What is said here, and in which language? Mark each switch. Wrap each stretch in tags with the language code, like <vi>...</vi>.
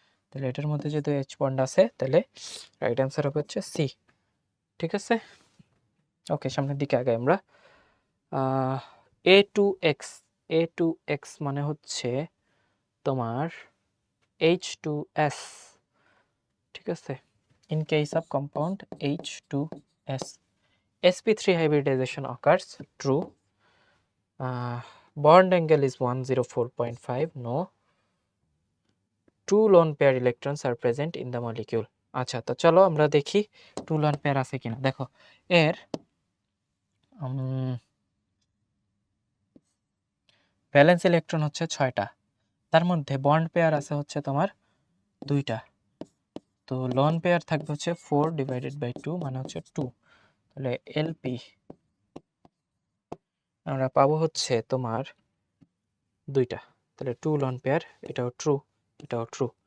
<bn>তাহলে এটার মধ্যে যেহেতু H বন্ড আছে, তাহলে রাইট অ্যান্সার হবে হচ্ছে সি। ঠিক আছে, ওকে, সামনের দিকে আগে আমরা A2X, A2X মানে হচ্ছে তোমার H2S। ঠিক আছে,</bn> <en>in case of compound H2S, sp3 hybridization occurs, true. Bond angle is 104.5, no. Two lone pair electrons are present in the molecule.</en> <bn>আচ্ছা, তো চলো আমরা দেখি টু লোন পেয়ার আছে কিনা। দেখো এর ভ্যালেন্স ইলেকট্রন হচ্ছে 6টা, তার মধ্যে বন্ড পেয়ার আছে হচ্ছে তোমার 2টা, তো লোন পেয়ার থাকবে হচ্ছে 4/2 মানে হচ্ছে 2, তাহলে এলপি আমরা পাবো হচ্ছে তোমার 2টা, তাহলে 2 লোন পেয়ার, এটাও ট্রু, এটাও ট্রু।</bn>